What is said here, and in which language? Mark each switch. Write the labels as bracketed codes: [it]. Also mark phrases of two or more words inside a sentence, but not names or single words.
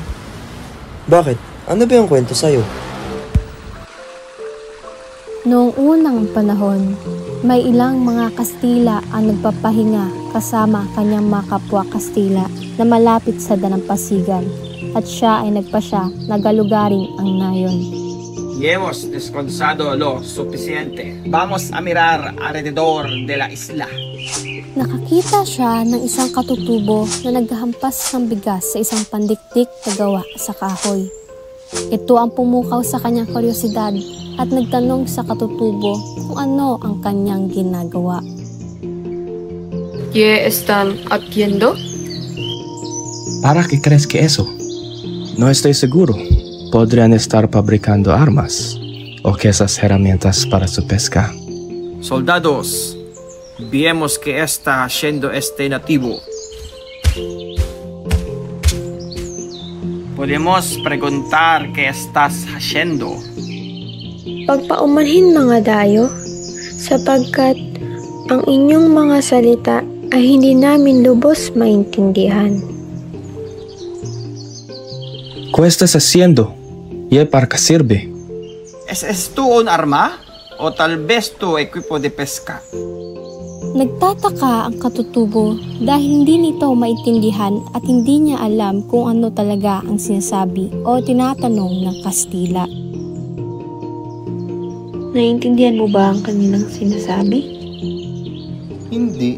[tl] Bakit? Ano ba yung kwento sa'yo? Noong unang panahon, may ilang mga Kastila ang nagpapahinga kasama kanyang mga kapwa Kastila na malapit sa dalampasigan at siya ay nagpasya na galugaring ang nayon. [es] Hemos descansado lo suficiente. Vamos a mirar alrededor de la isla. [tl] Nakakita siya ng isang katutubo na naghahampas ng bigas sa isang pandikdik na gawa sa kahoy. Ito ang pumukaw sa kanyang kuryosidad at nagtanong sa katutubo kung ano ang kanyang ginagawa. [es] ¿Qué están haciendo? ¿Para qué crees que eso? No estoy seguro. Podrían estar fabricando armas o quizás herramientas para su pesca. Soldados, vemos que está haciendo este nativo. Podemos preguntar qué estás haciendo. [tl] Pagpaumanhin mga dayo, sapagkat ang inyong mga salita ay hindi namin lubos maintindihan. [es] ¿Qué estás haciendo? ¿Y para qué sirve? ¿Es tu un arma? O tal vez tu equipo de pesca? [tl] Nagtataka ang katutubo dahil hindi nito maintindihan at hindi niya alam kung ano talaga ang sinasabi o tinatanong ng Kastila. Naiintindihan mo ba ang kanilang sinasabi? Hindi.